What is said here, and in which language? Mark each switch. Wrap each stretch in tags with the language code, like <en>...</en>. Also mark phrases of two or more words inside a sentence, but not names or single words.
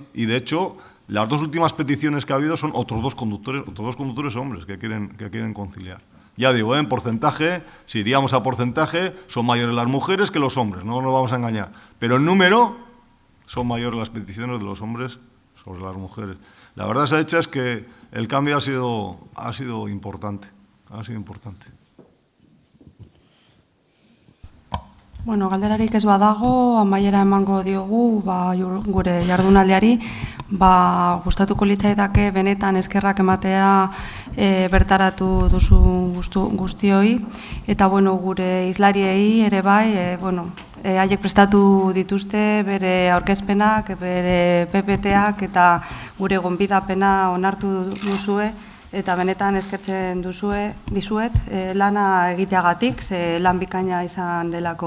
<es>Y de hecho, las 2 últimas peticiones que ha habido son otros dos conductores hombres que quieren conciliar. Ya digo, en porcentaje, si iríamos a porcentaje, son mayores las mujeres que los hombres, no nos vamos a engañar. Pero en número, son mayores las peticiones de los hombres sobre las mujeres. La verdad esa hecha es que el cambio ha sido importante.</es> <eu>Bueno, galderarik ez badago, amaiera emango diogu gure jardunaldiari, gustatuko litzaidake benetan eskerrak ematea bertaratu duzu guztioi, eta bueno, gure hizlariei ere bai, haiek prestatu dituzte bere aurkezpenak, bere PPT-ak eta gure gonbidapena onartu duzue, eta benetan eskertzen dizuet lana egiteagatik, ze lan bikaina izan delako.</eu>